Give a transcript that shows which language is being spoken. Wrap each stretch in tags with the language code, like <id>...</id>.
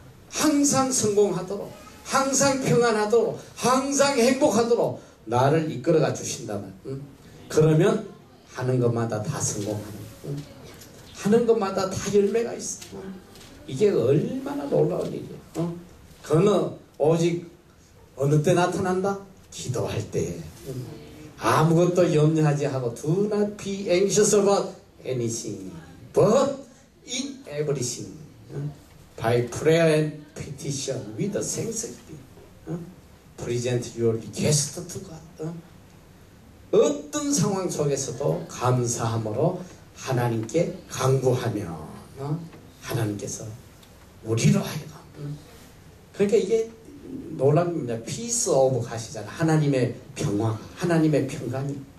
<ko>항상 성공하도록, 항상 평안하도록, 항상 행복하도록 나를 이끌어가 주신다면, 그러면 하는 것마다 다 성공하는 거예요. 하는 것마다 다 열매가 있어. 이게 얼마나 놀라운 일이에요. 그거는 오직 어느 때 나타난다? 기도할 때. 아무것도 염려하지 하고</ko> <en>Do not be anxious about anything but in everything by prayer and petition with thanksgiving present your request to God.</en> <ko>어떤 상황 속에서도 감사함으로 하나님께 간구하며 하나님께서 우리로 하여금, 그러니까 이게 놀라운 겁니다. 피스 오브 가시잖아. 하나님의 평화, 하나님의 평강이.</ko>